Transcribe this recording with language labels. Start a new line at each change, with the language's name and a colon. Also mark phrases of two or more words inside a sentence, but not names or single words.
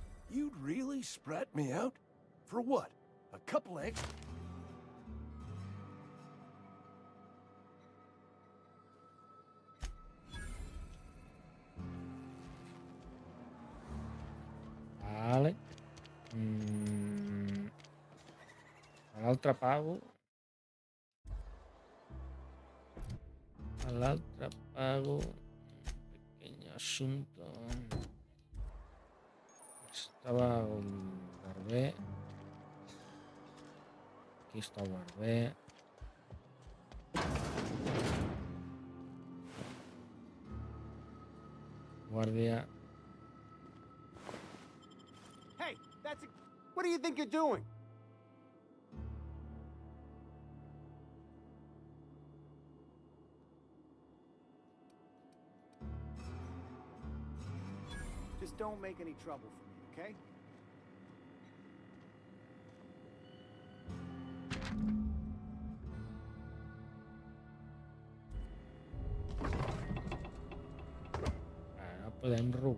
English: You'd really sprat me out? For what? A couple eggs?
Catalan: Vale. A l'altre pago. A l'altre pago.
Spanish: Pequeño asunto. Estaba el barber. Aquí está el barber. Guardia.
English: Hey, what do you think you're doing? Just don't make any trouble for me, okay?
Catalan: No podem robar.